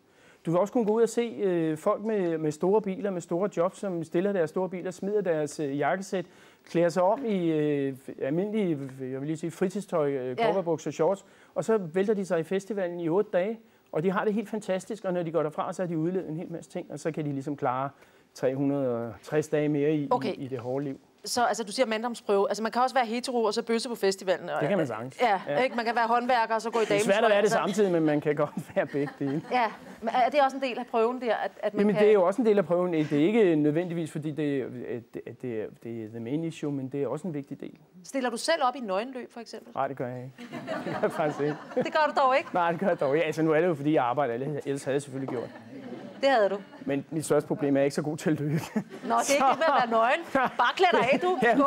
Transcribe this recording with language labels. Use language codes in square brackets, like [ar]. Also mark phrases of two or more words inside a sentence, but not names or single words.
[da] Du vil også kunne gå ud og se folk med store biler, med store jobs, som stiller deres store biler, smider deres jakkesæt, klæder sig om i almindelige, jeg vil lige sige, fritidstøj, cowboybukser og shorts, og så vælter de sig i festivalen i 8 dage, og de har det helt fantastisk, og når de går derfra, så har de udlevet en hel masse ting, og så kan de ligesom klare 360 dage mere i det hårde liv. Så altså, du siger manddomsprøve. Altså, man kan også være hetero og så bøsse på festivalen. Og, det kan man sagtens. Ja. Ikke? Man kan være håndværker og så gå i damesøj. Det er svært at være det samtidig, men man kan godt være begge dele. Ja, men er det også en del af prøven der? At man Jamen, kan... det er jo også en del af prøven. Det er ikke nødvendigvis, fordi det er [en] the main issue, [da] men det er også en vigtig del. Stiller du selv op i nøgenløb, for eksempel? Nej, det gør jeg ikke. Det gør jeg faktisk ikke. Det gør du dog ikke? Nej, det gør jeg dog ikke. Altså, nu er det jo, fordi jeg arbejder, ellers havde jeg selvfølgelig gjort. Det havde du. Men mit største problem er, at jeg ikke så god til at løbe. Nå, det er ikke det med at være nøgen. Bare klæd dig af, du. Jamen,